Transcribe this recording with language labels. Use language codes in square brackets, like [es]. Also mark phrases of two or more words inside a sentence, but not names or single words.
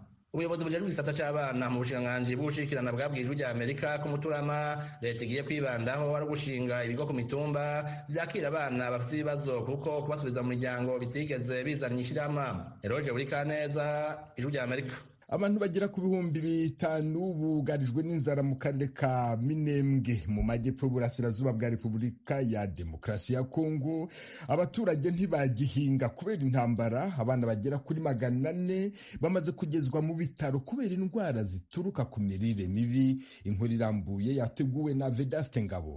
[rn] Ubuyobozi bujejwe igisata c'abana mu bushikiranganji bw'ubushikirana bwabwiye Ijwi rya Amerika ko Muturama leta igiye kwibandaho ari gushinga ibigo ku mitumba vyakira abana bafite ibibazo kuko kubasubiza mu miryango bitigeze bizana ishirama. Eroje Burikaneza, Ijwi rya Amerika. [rw] Abantu bagera ku bihumbi 5 bugarijwe n'inzara mu karere ka Minembwe mu majyepfo burasirazuba bwa Repubulika ya Demokarasi ya Kongo. Abaturage ntibagihinga kubera intambara. Abana bagera kuri 400 bamaze kugezwa mu bitaro kubera indwara zituruka ku mirire mibi. Inkuru irambuye yateguwe na Vedaste Ngabo.